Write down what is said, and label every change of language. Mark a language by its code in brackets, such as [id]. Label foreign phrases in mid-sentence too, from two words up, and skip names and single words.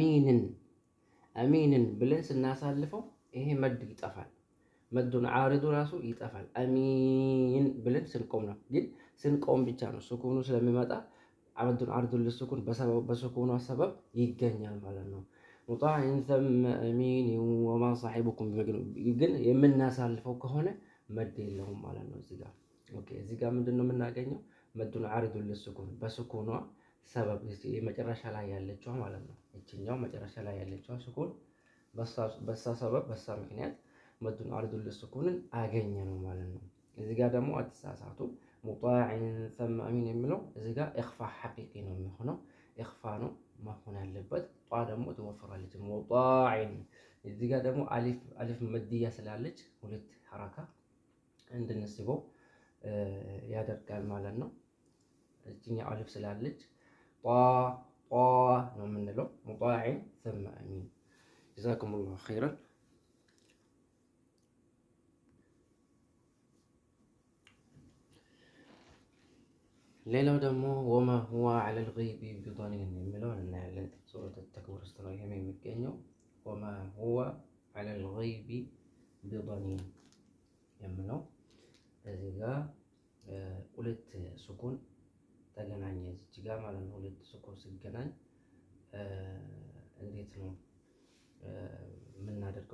[am] አሚንን ብለን ስናሳልፈው ይሄ መድ ይጠፋል። [ar] مد عارض [am] ራሱ ይጠፋል። አሚን ብለን ስንቆም ነው። ግን ስንቆም ብቻ ነው ሱኩኑ ስለሚመጣ [ar] مد عارض للسكون [am] በሱኩኑ ሰበብ ይገኛል ማለት ነው። ሙጣዕን [ar] ثم أمين وما صاحبكم بمجنون፣ [am] ግን የምናሳልፈው ከሆነ መድ የለውም ማለት ነው እዚህ ጋር። ኦኬ እዚህ ጋር ምንድነው የምናገኘው? [ar] مد عارض للسكون [am] በሱኩኗ ሰበብ መጨረሻ ላይ ያለችው ማለት ነው። እቺኛው መጨረሻ ላይ ያለችው ሱኩን በሳ ሰበብ በሳ ምክንያት [ar] مد عارض للسكون [am] አገኘ ነው ማለት ነው። እዚህ ጋር ደግሞ አትሳሳቱ። ሙጣዕን [ar] ثم أمين [am] የሚለው እዚህ ጋር [ar] إخفاء حقيقي [am] ነው የሚሆነው። ኢኽፋእ ነው መሆን ያለበት። ጧ ደግሞ ትወፍራለች። ሙጣዕን እዚህ ጋር ደግሞ አሊፍ መድያ ስላለች ሁለት ሐረካ እንድንስበው ያደርጋል ማለት ነው። እዚህኛው አሊፍ ስላለች ጧ ነው የምንለው። ሙጣዕን [ar] ثم أمين جزاكم الله خيرا። [am] ሌላው ደግሞ [ar] وما هو على الغيب بضنين [am] የሚለውን እናያለን። [ar] سورة التكوير [am] ውስጥ ነው ይሄም የሚገኘው። [ar] وما هو على الغيب بضنين [am] የሚለው እዚህ ጋር ሁለት ሱኩን ተገናኘ እዚህ ጋር ማለት ነው። ሁለት ሱኩን ሲገናኝ እንዴት ነው የምናደርገው?